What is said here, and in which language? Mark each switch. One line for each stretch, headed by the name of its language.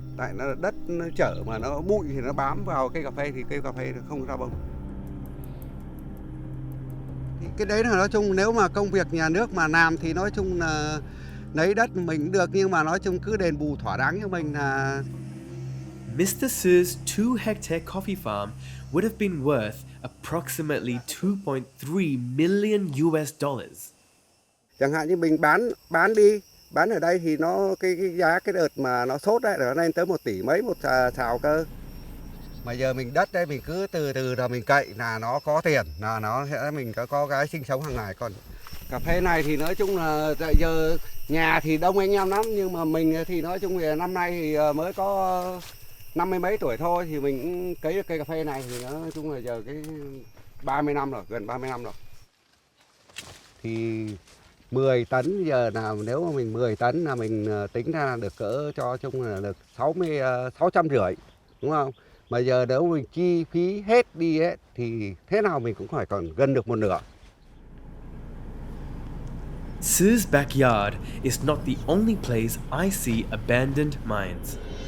Vietnamese: Tại nó đất nó chở mà nó bụi thì nó bám vào cây cà phê thì cây cà phê nó không ra bông. Thì cái đấy là nói chung nếu mà công việc nhà nước mà làm thì nói chung là lấy đất mình được, nhưng mà nói chung cứ đền bù thỏa đáng cho mình là...
English: Mr. Su's 2-hectare coffee farm would have been worth approximately 2.3 million US dollars.
Vietnamese: Chẳng hạn như mình bán ở đây thì nó cái giá cái đợt mà nó sốt đấy nó lên tới 1 tỷ mấy một xào cơ. Mà giờ mình đất đây mình cứ từ từ là mình cậy là nó có tiền, là nó sẽ mình có cái sinh sống hàng ngày. Còn cà phê này thì nói chung là giờ nhà thì đông anh em lắm, nhưng mà mình thì nói chung là năm nay thì mới có 50 mấy tuổi thôi thì mình cũng cấy được cây cà phê này thì nói chung là giờ cái 30 năm rồi, gần 30 năm rồi. Thì 10 tấn giờ nào nếu mà mình 10 tấn là mình tính ra được cỡ cho chung là được 650, đúng không? Mà giờ nếu mình chi phí hết đi ấy, thì thế nào mình cũng phải còn gần được 1/2.
English: Su's backyard is not the only place I see abandoned mines.